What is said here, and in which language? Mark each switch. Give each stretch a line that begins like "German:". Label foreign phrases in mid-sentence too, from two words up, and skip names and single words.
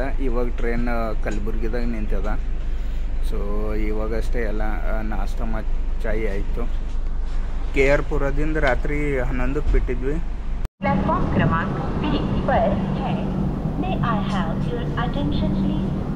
Kannada: ಇವಾಗ ಟ್ರೈನ್ ಕಲಬುರ್ಗಿದಾಗ ನಿಂತದ. ಸೊ ಇವಾಗಷ್ಟೇ ಎಲ್ಲ ನಾಷ್ಟ ಮತ್ತು ಚಾಯ್ ಆಯಿತು. KR ಪುರದಿಂದ ರಾತ್ರಿ 11ಕ್ಕೆ ಬಿಟ್ಟಿದ್ವಿ.
Hindi: प्लेटफॉर्म क्रमांक 3 पर है.
English: May I have your attention please?